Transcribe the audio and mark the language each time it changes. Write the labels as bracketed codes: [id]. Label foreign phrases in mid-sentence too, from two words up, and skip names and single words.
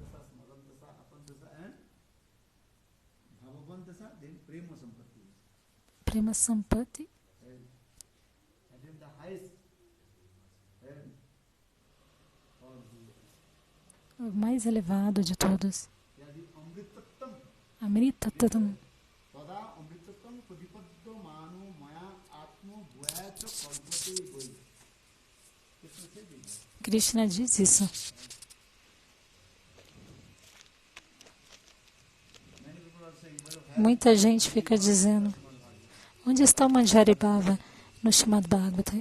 [sa] प्रेम सम्पत्ति. [pt] O mais elevado de todos. [sa] अमृत ततम्. [pt] Krishna diz isso. Muita gente fica dizendo: onde está o Manjaribhava no Srimad Bhagavatam?